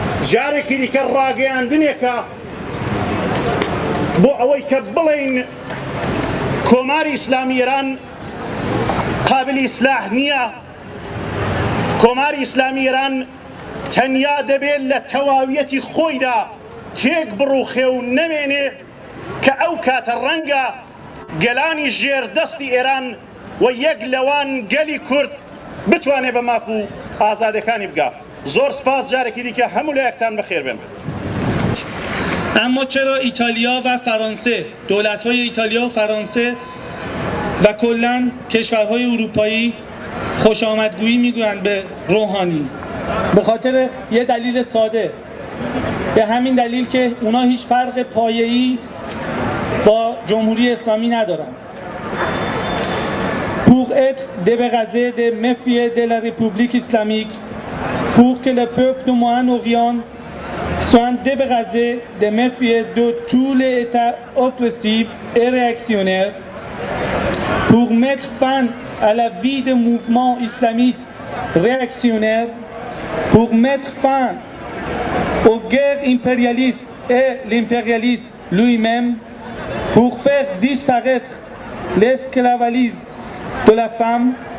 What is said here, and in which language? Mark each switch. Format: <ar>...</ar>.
<ckb>جارێکی دیکە ڕاگەیاندنێکە بۆ ئەوەی کە بڵێن کۆماری ئیسلامی ئێران قابلی ئیسلاح نییە، کۆماری ئیسلامی ئێران تەنیا دەبێت لە تەواویەتی خۆیدا تێک بڕوخێ و نەمێنێ کە ئەو کاتە ڕەنگە گەلانی ژێردەستی ئێران و یەک لەوان گەلی کورد بتوانێت بە ماف و ئازادەکانی بگا. زۆر سپاس، جارێکی دیکە هەموو لایەکتان بەخێر بێن.</ckb> <fa>اما چرا ایتالیا و فرانسه، دولت‌های ایتالیا و فرانسه و کلاً کشورهای اروپایی خوش آمدگویی میگویند به روحانی؟ به خاطر یه دلیل ساده، به همین دلیل که اونا هیچ فرق پایه‌ای با جمهوری اسلامی ندارن.</fa> <fr>Pour être débarrassé des méfaits de la République islamique, pour que le peuple du Moyen-Orient soit débarrassé des méfaits de tous les États oppressifs et réactionnaires, pour mettre fin à la vie des mouvements islamistes réactionnaires, pour mettre fin aux guerres impérialistes et l'impérialisme lui-même, pour faire disparaître l'esclavagisme de la femme.</fr>